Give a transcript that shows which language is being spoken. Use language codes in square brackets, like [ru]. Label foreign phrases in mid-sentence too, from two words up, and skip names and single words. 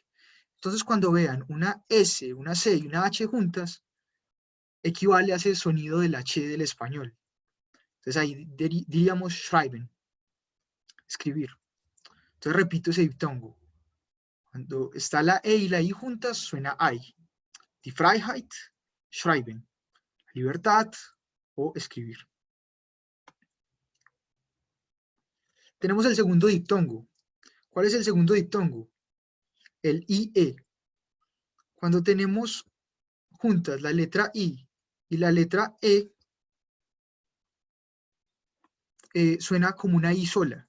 [es] Entonces cuando vean una S, una C y una H juntas, equivale a ese sonido de la H del español. Entonces ahí diríamos schreiben, escribir. Entonces repito ese diptongo. Cuando está la E y la I juntas, suena I. [de] Die Freiheit, schreiben. [es] Libertad o escribir. Tenemos el segundo diptongo. ¿Cuál es el segundo diptongo? El IE. Cuando tenemos juntas la letra I y la letra E, suena como una I sola.